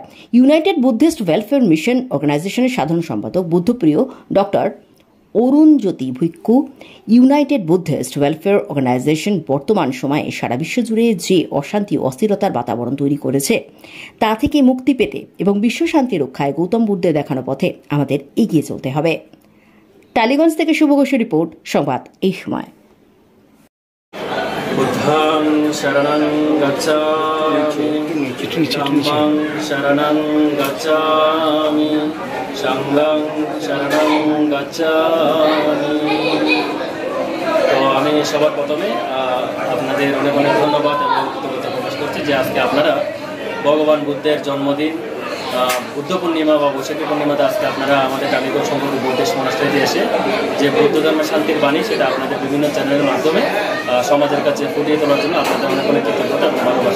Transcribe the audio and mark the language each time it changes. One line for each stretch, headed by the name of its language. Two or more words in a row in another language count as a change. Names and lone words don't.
Bangla: ইউনাইটেড বুদ্ধিস্ট ওয়েলফেয়ার মিশন অর্গানাইজেশনের সাধারণ সম্পাদক বুদ্ধপ্রিয় ডক্টর অরুণজ্যোতি ভিক্ষু ইউনাইটেড বুদ্ধিস্ট ওয়েলফেয়ার অর্গানাইজেশন বর্তমান সময়ে সারা বিশ্ব জুড়ে যে অশান্তি ও অস্থিরতার বাতাবরণ তৈরি করেছে তা থেকে মুক্তি পেতে এবং বিশ্ব শান্তি রক্ষায় গৌতম বুদ্ধের দেখানো পথে আমাদের এগিয়ে চলতে হবে। টালিগঞ্জ থেকে শুভ ঘোষের রিপোর্ট, সংবাদ এই সময়।
Pali: বুদ্ধং শরণং গচ্ছামি, ধম্মং শরণং গচ্ছামি, সংঘং শরণং গচ্ছামি।
Bangla: তো আমি সবার প্রথমে আপনাদের অনেক অনেক ধন্যবাদ এবং কৃতজ্ঞতা প্রকাশ করছি যে আজকে আপনারা ভগবান বুদ্ধের জন্মদিন বুদ্ধ পূর্ণিমা বা বৈশাখী পূর্ণিমাতে আজকে আপনারা আমাদের টালিগঞ্জ সম্পর্কে বুদ্ধিস্ট মনাস্ট্রিতে এসে যে বৌদ্ধ ধর্মের শান্তির বাণী সেটা আপনাদের বিভিন্ন চ্যানেলের মাধ্যমে সমাজের কাছে ফুটিয়ে তোলার জন্য আপনাদের অনেক অনেক কৃতজ্ঞতা এবং ভালোবাসা।